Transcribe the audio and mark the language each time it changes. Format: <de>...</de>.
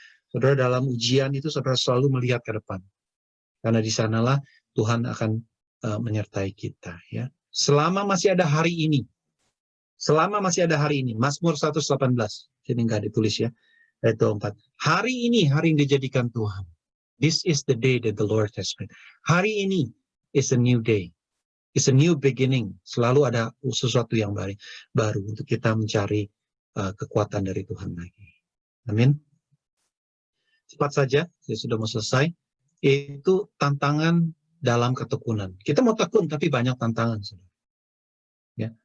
<id>Saudara, dalam ujian itu saudara selalu melihat ke depan. Karena di sanalah Tuhan akan menyertai kita. Ya. Selama masih ada hari ini, Mazmur 118, jadi nggak ditulis ya, ayat 24. Hari ini, hari yang dijadikan Tuhan.</id> <en>This is the day that the Lord has made.</en> <id>Hari ini</id> <en>is a new day. It's a new beginning.</en> <id>Selalu ada sesuatu yang baru untuk kita mencari kekuatan dari Tuhan lagi. Amin. Cepat saja, saya sudah mau selesai. Itu tantangan dalam ketekunan. Kita mau tekun, tapi banyak tantangan. Ya.</id>